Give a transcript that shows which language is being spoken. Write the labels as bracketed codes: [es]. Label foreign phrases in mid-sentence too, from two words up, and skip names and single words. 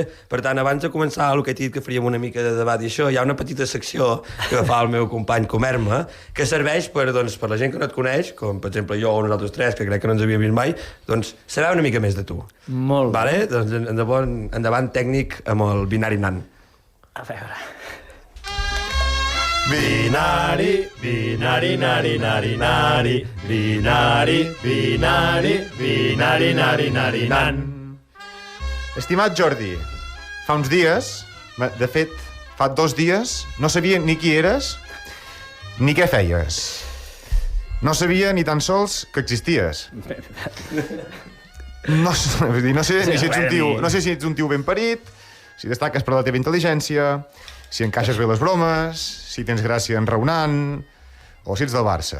[ca] Per tant, abans de començar el que he dit que faríem una mica de debat i això, hi ha una petita secció que fa el meu company Comerma, que serveix per la gent que no et coneix, com per exemple jo o nosaltres tres, que crec que no ens havíem vist mai, doncs saber una mica més de tu. Molt bé. Vale? Doncs endavant tècnic amb el binari nan. A veure... Binari, binari, nari, nari, nari, binari, binari, binari, nari, nari, nan. Estimat Jordi, fa uns dies, de fet, fa 2 dies, no sabia ni qui eres ni què feies. No sabia ni tan sols que existies. No sé si ets un tio ben parit, si destaques per la teva intel·ligència, si encaixes bé les bromes, si tens gràcia enraonant, o si ets del Barça.